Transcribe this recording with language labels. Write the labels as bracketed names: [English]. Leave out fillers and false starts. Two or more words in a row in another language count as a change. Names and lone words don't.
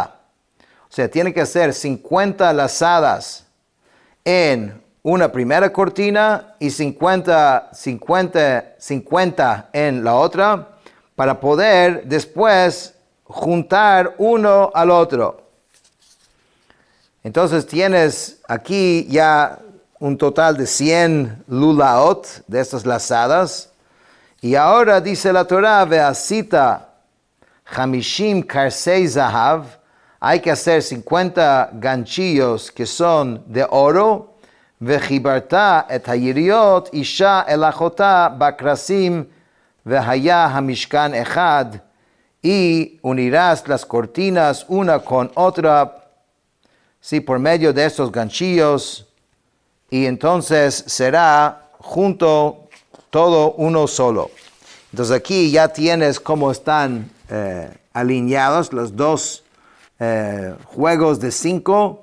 [Spanish] O sea, tiene que hacer 50 lazadas en una primera cortina y 50 en la otra, para poder después juntar uno al otro. Entonces tienes aquí ya un total de 100 lulaot, de estas lazadas. Y ahora dice la Torah, [Hebrew] ועשית 50 קרסי זהב, [Spanish] hay que hacer 50 ganchillos que son de oro, [Hebrew] וחיברת את היריות אישה אל אחותה בקרסים, והיה המשכן אחד, [Spanish] y unirás las cortinas una con otra, sí, por medio de estos ganchillos, y entonces será junto todo uno solo. Entonces aquí ya tienes cómo están alineados los dos juegos de 5.